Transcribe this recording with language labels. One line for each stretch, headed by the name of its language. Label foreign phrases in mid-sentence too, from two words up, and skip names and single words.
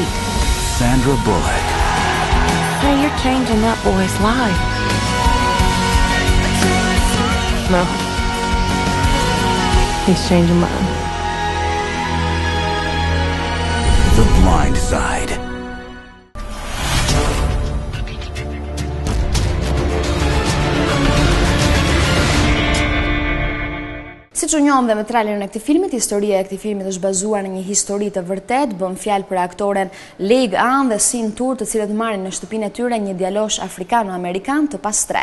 English: Sandra Bullock. Hey, you're changing that boy's life. No. He's changing mine. The Blind Side.
Albanian: Siç u njohëm dhe me trailerin e këtij filmit, historia e këtij filmit është bazuar në një histori të vërtetë, bën fjalë për aktoren Leg An dhe Sin Tur, të cilët marrin në shtëpinë e tyre një djalosh afrikano-amerikan të pastre.